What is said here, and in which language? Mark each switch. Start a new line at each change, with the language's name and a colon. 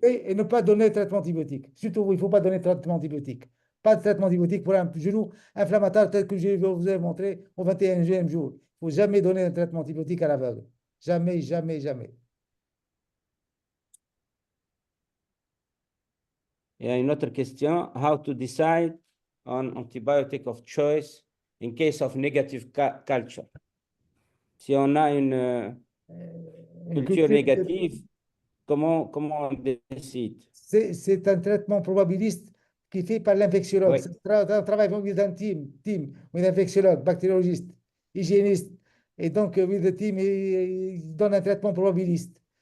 French: et ne pas donner de traitement antibiotique. Surtout, il ne faut pas donner de traitement antibiotique. Pas de traitement antibiotique pour un genou inflammatoire tel que je vous ai montré au 21e jour. Il ne faut jamais donner un traitement antibiotique à l'aveugle. Jamais, jamais, jamais. Il y a une autre question.
English: How to decide on antibiotic of choice in case of negative culture?
French: Si on a une culture négative, comment on décide? C'est un traitement probabiliste qui est fait par l'infectiologue. Oui. C'est un travail avec un team, un infectiologue, bactériologiste, hygiéniste. Et donc,
English: with the team,
French: il donne un traitement probabiliste.